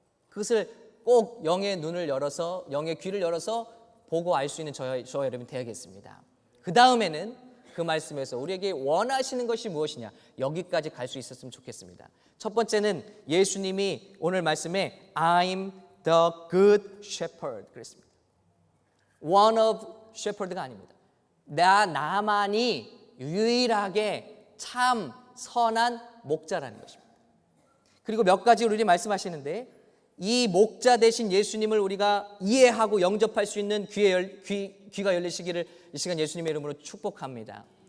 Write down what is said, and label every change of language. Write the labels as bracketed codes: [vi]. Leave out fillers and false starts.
[ko] 그것을 꼭 영의 눈을 열어서 영의 귀를 열어서 보고 알 수 있는 저와 여러분이 되어야겠습니다. 그 다음에는 그 말씀에서 우리에게 원하시는 것이 무엇이냐 여기까지 갈 수 있었으면 좋겠습니다. 첫 번째는 예수님이 오늘 말씀에 [en] I'm the good shepherd [ko] 그랬습니다. [en] One of shepherd [ko] 가 아닙니다. 나만이 유일하게 참 선한 목자라는 것입니다. 그리고 몇 가지 우리 말씀하시는데 이 목자 되신 예수님을 우리가 이해하고 영접할 수 있는 귀가 열리시기를 이 시간 예수님의 이름으로 축복합니다.